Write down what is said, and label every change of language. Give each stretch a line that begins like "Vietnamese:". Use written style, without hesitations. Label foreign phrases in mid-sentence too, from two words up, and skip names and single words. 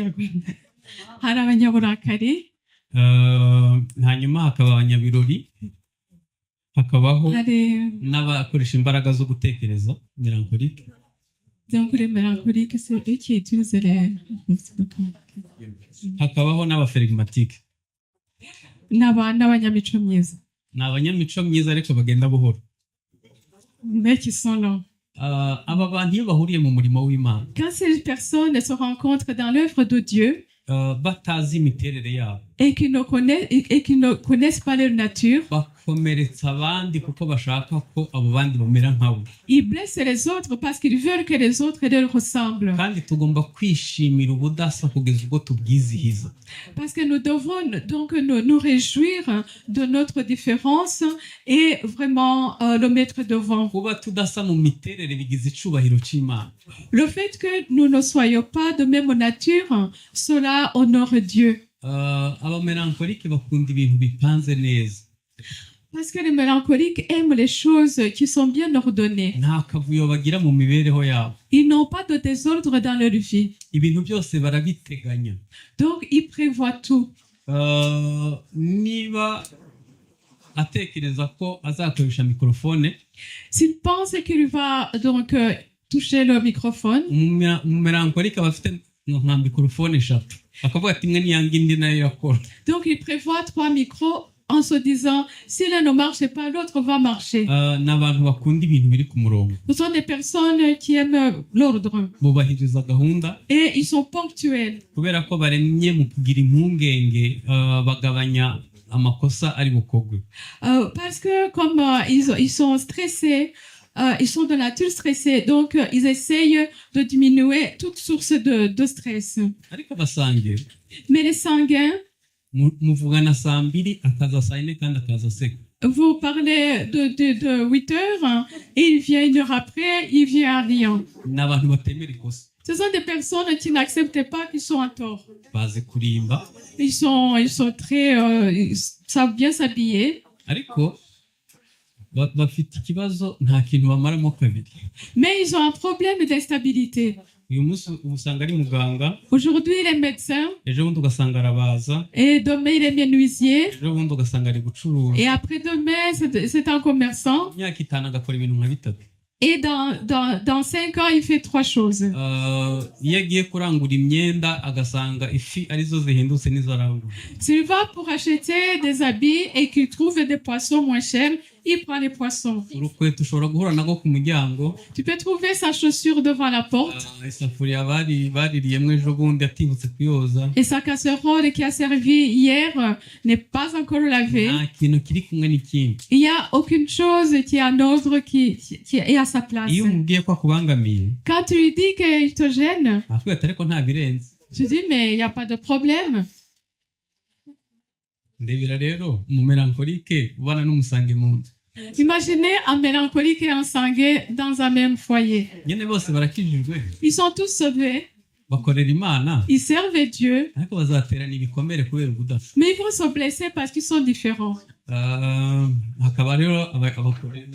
Kinyarwanda: Hari abanyaburakari, hanyuma hakaba abanyabirori hakabaho hari n'abakoresha imbaraga zo gutekereza melancholique
French: donc les mélancoliques, c'est eux qui utilisent les
Kinyarwanda: hakabaho n'abaferigmatike n'abanyamico myiza, ni abanyamico myiza ariko bagenda buhoro
French: mais qui sont là.
Kinyarwanda: aba bantu iyo bahuriye mu murimo w'Imana
French: Quand ces personnes se rencontrent dans l'œuvre de Dieu
Kinyarwanda: batazi imiterere yabo
French: et qui ne connaissent pas leur nature,
Kinyarwanda: bakomeretsa abandi kuko bashaka ko abo bandi bamera nkabo
French: ils blessent les autres parce qu'ils veulent que les autres leur ressemblent.
Kinyarwanda: kandi tugomba kwishimira ubudasa kugeza ubwo tubwizihiza
French: Parce que nous devons donc nous réjouir de notre différence et vraiment le mettre devant.
Kinyarwanda: kuba tudasa mu miterere bigize icubahiro cy'Imana
French: Le fait que nous ne soyons pas de même nature, cela honore Dieu.
Kinyarwanda: abamelankolike bakunda ibintu bipanze neza
French: Parce que les mélancoliques aiment les choses qui sont bien ordonnées.
Kinyarwanda: nta kavuyo bagira mu mibereho yabo
French: Ils n'ont pas de désordre dans leur vie.
Kinyarwanda: ibintu byose barabiteganya
French: Donc, ils prévoient tout.
Kinyarwanda: niba atekereza ko azakoresha mikorofone
French: S'il pense qu'il va donc toucher le microphone,
Kinyarwanda: umumelankolike aba afite nka mikorofone eshatu akavuga ati imwe niyanga indi nayo irakora
French: donc il prévoit 3 micros en se disant, si l'un ne marche pas, l'autre va marcher.
Kinyarwanda: ni abantu bakunda ibintu biri ku murongo
French: Ce sont des personnes qui aiment l'ordre
Kinyarwanda: bubahiriza gahunda
French: et ils sont ponctuels.
Kinyarwanda: kubera ko baremye mu kugira impungenge bagabanya amakosa ari bukogwe
French: Parce que comme ils sont stressés, ils sont de nature stressée, donc ils essayent de diminuer toute source de stress.
Kinyarwanda: ariko basange
French: Mais les sanguins,
Kinyarwanda: muvugana saa mbiri akaza saa yine kandi akaza aseka
French: vous parlez de 8 heures et il vient 1 heure après, il vient en riant.
Kinyarwanda: ni abantu batemera ikosa
French: Ce sont des personnes qui n'acceptent pas qu'ils sont en tort.
Kinyarwanda: bazi kurimba
French: Ils sont très, ils savent bien s'habiller,
Kinyarwanda: ariko bafite ikibazo nta kintu bamaramo kabiri
French: mais ils ont un problème d'instabilité.
Kinyarwanda: uyu munsi uba usanga ari muganga
French: Aujourd'hui, il est médecin
Kinyarwanda: ejo bundi ugasanga arabaza
French: et demain, il est menuisier.
Kinyarwanda: ejo bundi ugasanga ari gucuruza
French: Et après-demain, c'est un commerçant.
Kinyarwanda: imyaka itanu agakora ibintu nka bitatu
French: Et dans 5 ans, il fait 3 choses.
Kinyarwanda: iyo agiye kurangura imyenda agasanga ifi arizo zihindutse n'izo arangura
French: S'il va pour acheter des habits et qu'il trouve des poissons moins chers, il prend les poissons.
Kinyarwanda: urukweto ushobora guhura nago ku muryango
French: Tu peux trouver sa chaussure devant la porte
Kinyarwanda: isafuriya baririyemo ejo bundi atibutse kuyoza
French: et sa casserole qui a servi hier n'est pas encore lavée.
Kinyarwanda: nta kintu kiri kumwe n'ikindi
French: Il n'y a aucune chose qui est en ordre, qui est à sa place.
Kinyarwanda: iyo umubwiye ko akubangamiye
French: Quand tu lui dis qu'il te gêne,
Kinyarwanda: akubwira ati ariko nta birenze
French: tu dis mais il n'y a pas de problème.
Kinyarwanda: ndebera rero umumelankolike ubana n'umusange mu nzu
French: Imaginez un mélancolique et un sanguin dans un même foyer.
Kinyarwanda: nyine bose barakijijwe
French: Ils sont tous sauvés,
Kinyarwanda: bakorera imana
French: ils servent Dieu,
Kinyarwanda: ariko bazaterana ibikomere kubera ubudasa
French: mais ils vont se blesser parce qu'ils sont différents.
Kinyarwanda: hakaba rero abakorera